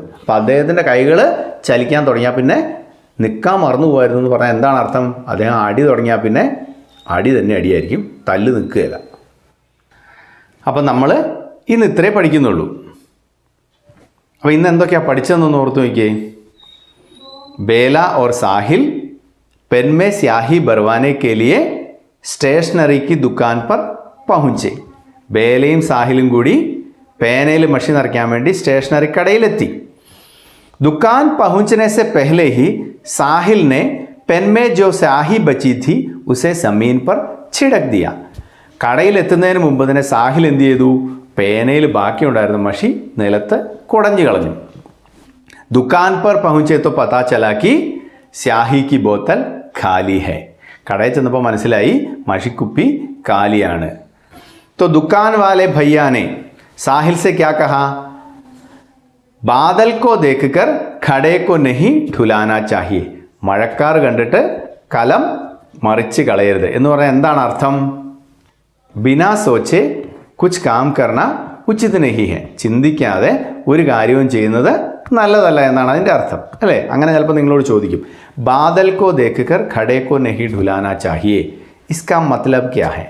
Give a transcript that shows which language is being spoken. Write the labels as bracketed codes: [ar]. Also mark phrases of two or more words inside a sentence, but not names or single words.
[ml] അപ്പോൾ അദ്ദേഹത്തിൻ്റെ കൈകൾ ചലിക്കാൻ തുടങ്ങിയാൽ പിന്നെ നിൽക്കാൻ മറന്നു പോകുമായിരുന്നു എന്ന് പറഞ്ഞാൽ എന്താണ് അർത്ഥം? അദ്ദേഹം അടി തുടങ്ങിയാൽ പിന്നെ അടി തന്നെ അടിയായിരിക്കും, തല്ല് നിൽക്കുകയില്ല. അപ്പം നമ്മൾ ഇന്ന് ഇത്രേ പഠിക്കുന്നുള്ളൂ. അപ്പോൾ ഇന്ന് എന്തൊക്കെയാണ് പഠിച്ചതെന്നൊന്ന് ഓർത്ത് നോക്കിയേ. [hi] बेला और साहिल पेन में स्याही भरवाने के लिए സ്റ്റേഷനറി की दुकान पर पहुँचे. [ml] ബേലയും സാഹിലും കൂടി പേനയിൽ മഷി നിറയ്ക്കാൻ വേണ്ടി സ്റ്റേഷനറി കടയിലെത്തി. [hi] दुकान पहुँचने से पहले ही साहिल ने पेन में जो स्याही बची थी उसे ज़मीन पर छिड़क दिया. [ml] കടയിലെത്തുന്നതിന് മുമ്പ് തന്നെ സാഹിൽ എന്ത് ചെയ്തു? പേനയിൽ ബാക്കിയുണ്ടായിരുന്ന മഷി നിലത്ത് കുടഞ്ഞു കളഞ്ഞു. [hi] दुकान पर पहुँचे तो पता चला कि स्याही की बोतल खाली है. [ml] കടയിൽ ചെന്നപ്പോൾ മനസ്സിലായി മഷിക്കുപ്പി കാലിയാണ്. [hi] तो दुकान वाले भैया ने साहिल से क्या कहा? बादल को देखकर खड़े को नहीं ढुलाना चाहिए. [ml] മഴക്കാർ കണ്ടിട്ട് കലം മറിച്ച് കളയരുത് എന്ന് പറഞ്ഞാൽ എന്താണ് അർത്ഥം? [hi] बिना सोचे कुछ काम करना उचित नहीं है, [ml] ചിന്തിക്കാതെ ഒരു കാര്യവും ചെയ്യുന്നത് നല്ലതല്ല എന്നാണ് അതിൻ്റെ അർത്ഥം അല്ലേ? അങ്ങനെ ചിലപ്പോൾ നിങ്ങളോട് ചോദിക്കും, [hi] बादल को देखकर खड़े को नहीं ढुलाना चाहिए, इसका मतलब क्या है?